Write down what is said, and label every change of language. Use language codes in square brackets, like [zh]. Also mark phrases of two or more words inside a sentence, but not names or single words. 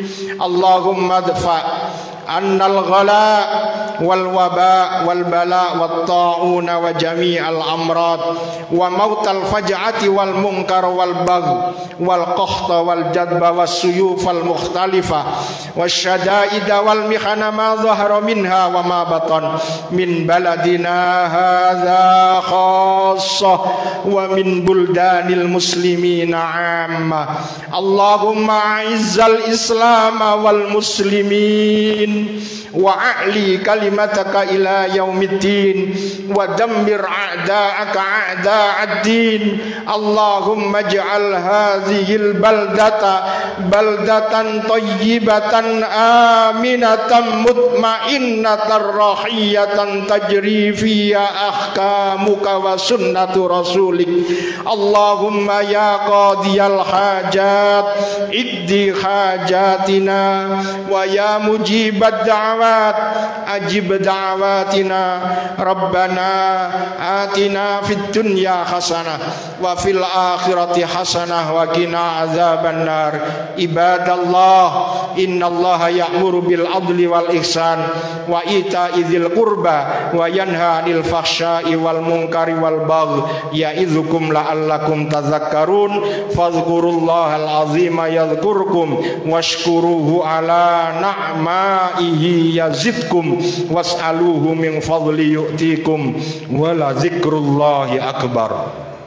[ar] اللهم ادفع عنا الغلاء والوباء والبلاء والطاعون وجميع الأمراض وموت الفجأة والمنكر والبغي والقحط والجدب والسيوف المختلفة والشدائد والمحن ما ظهر منها وما بطن من بلدنا هذا خاصة ومن بلدان المسلمين عامة. اللهم أعز الإسلام والمسلمين وأعل كلمتك إلى يوم الدين ودمر أعداءك أعداء الدين. اللهم اجعل هذه البلدة بلدة طيبة آمنة مطمئنة رخية تجري فيها أحكامك وسنة رسولك. اللهم يا قاضي الحاجات اقض حاجاتنا ويا مجيب الدعوات أجب دعواتنا. ربنا آتنا في الدنيا حسنة وفي الآخرة حسنة وقنا عذاب النار. عباد الله إن الله يأمر بالعدل والإحسان وإيتاء ذي القربى وينهى عن الفحشاء والمنكر والبغي يعظكم لعلكم تذكرون. فاذكروا الله العظيم يذكركم واشكروه على نعمه يزدكم واسألوه من فضله يعطكم ولذكر الله أكبر.